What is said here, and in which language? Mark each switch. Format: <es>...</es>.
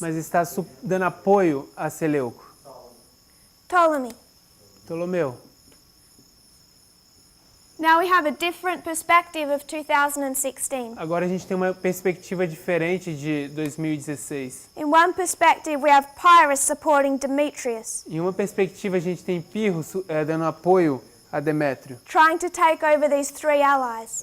<pt>mas está dando apoio a Seleuco?</pt> <en>Ptolemy.</en> <pt>Ptolomeu.</pt> <en>Now we have a different perspective of 2016.</en> <pt>Agora a gente tem uma perspectiva diferente de 2016.</pt> <en>In one perspective, we have Pyrrhus supporting Demetrius,</en> <pt>Em uma perspectiva a gente tem Pirro dando apoio a Demétrio,</pt> <en>trying to take over these 3 allies.</en>